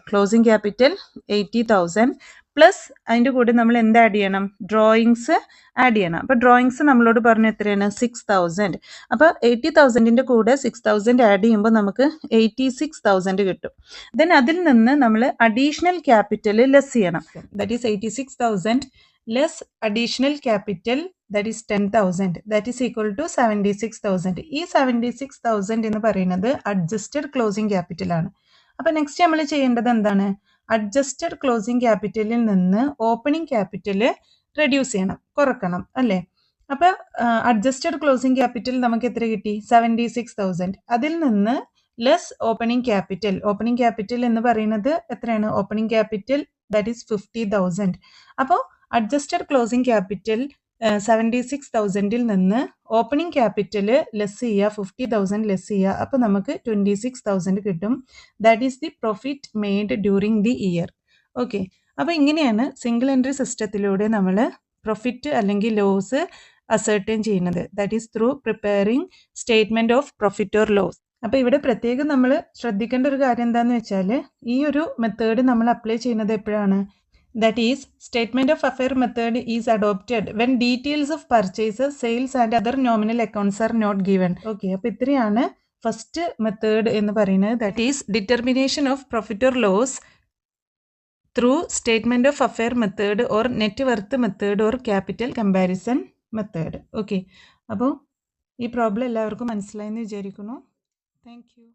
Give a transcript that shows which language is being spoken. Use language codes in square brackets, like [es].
[ml] Closing capital 80,000 plus അതിൻ്റെ കൂടെ നമ്മൾ എന്ത് ആഡ് ചെയ്യണം? ഡ്രോയിങ്സ് ആഡ് ചെയ്യണം. അപ്പോൾ ഡ്രോയിങ്സ് നമ്മളോട് പറഞ്ഞ എത്രയാണ്? 6,000. അപ്പോൾ 80,000ൻ്റെ കൂടെ 6,000 ആഡ് ചെയ്യുമ്പോൾ നമുക്ക് 86,000 കിട്ടും. ദെൻ അതിൽ നിന്ന് നമ്മൾ അഡീഷണൽ ക്യാപിറ്റൽ ലെസ് ചെയ്യണം. [en] That is 86,000 less additional capital that is 10,000, that is equal to 76,000. [ml] ഈ 76,000 എന്ന് പറയുന്നത് അഡ്ജസ്റ്റഡ് ക്ലോസിംഗ് ക്യാപിറ്റൽ ആണ്. അപ്പോൾ നെക്സ്റ്റ് നമ്മൾ ചെയ്യേണ്ടത് എന്താണ്? അഡ്ജസ്റ്റഡ് ക്ലോസിംഗ് ക്യാപിറ്റലിൽ നിന്ന് ഓപ്പണിംഗ് ക്യാപിറ്റൽ റെഡ്യൂസ് ചെയ്യണം, കുറക്കണം അല്ലേ? അപ്പോൾ അഡ്ജസ്റ്റഡ് ക്ലോസിംഗ് ക്യാപിറ്റൽ നമുക്ക് എത്ര കിട്ടി? 76,000. അതിൽ നിന്ന് ലെസ് ഓപ്പണിംഗ് ക്യാപിറ്റൽ എന്ന് പറയുന്നത് എത്രയാണ്? Opening capital that is 50,000. അപ്പോൾ അഡ്ജസ്റ്റഡ് ക്ലോസിംഗ് ക്യാപിറ്റൽ 76,000ൽ നിന്ന് ഓപ്പണിംഗ് ക്യാപിറ്റൽ ലെസ് ചെയ്യുക, 50,000 ലെസ് ചെയ്യുക. അപ്പോൾ നമുക്ക് 26,000 കിട്ടും. [en] That is the profit made during the year. [ml] Okay, അപ്പോൾ ഇങ്ങനെയാണ് സിംഗിൾ എൻട്രി സിസ്റ്റത്തിലൂടെ നമ്മൾ പ്രോഫിറ്റ് അല്ലെങ്കിൽ ലോസ് അസർട്ടൈൻ ചെയ്യുന്നത്. [en] That is through preparing statement of profit or loss. [ml] അപ്പോൾ ഇവിടെ പ്രത്യേകം നമ്മൾ ശ്രദ്ധിക്കേണ്ട ഒരു കാര്യം എന്താണെന്ന് വെച്ചാൽ ഈ ഒരു മെത്തേഡ് നമ്മൾ അപ്ലൈ ചെയ്യുന്നത് എപ്പോഴാണ്? [en] That is, statement of affair method is adopted when details of purchases, sales and other nominal accounts are not given. [ml] Okay, അപ്പോൾ ഇത്രയാണ് ഫസ്റ്റ് മെത്തേഡ് എന്ന് പറയുന്നത്. [en] That is determination of profit or loss through statement of affair method or net worth method or capital comparison method. [ml] Okay, അപ്പോൾ ഈ problem എല്ലാവർക്കും മനസ്സിലായെന്ന് വിചാരിക്കുന്നു. Thank you.